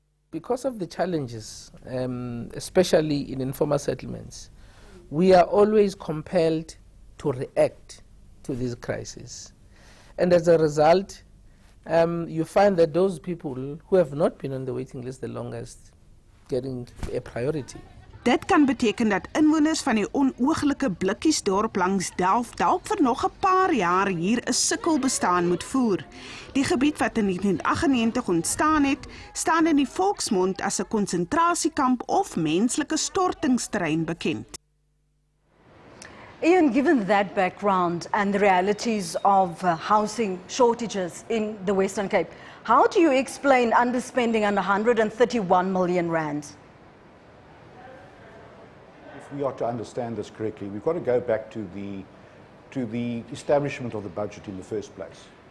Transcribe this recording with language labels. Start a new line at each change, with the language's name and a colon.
English: Because of the challenges, especially in informal settlements, we are always compelled to react to these crises. And as a result, you find that those people who have not been on the waiting list the longest getting a priority.
Afrikaans: Dit kan beteken dat inwoners van die onooglike blikkiesdorp langs Delf dalk vir nog 'n paar jaar hier 'n sukkelbestaan moet voer. Die gebied wat in 1998 ontstaan het, staan in die volksmond as 'n konsentrasiekamp of menslike stortingsterrein bekend.
English: Ian, given that background and the realities of housing shortages in the Western Cape, how do you explain underspending on R131 million? If we are to understand this correctly, we've got to go back to the establishment of the budget in the first place.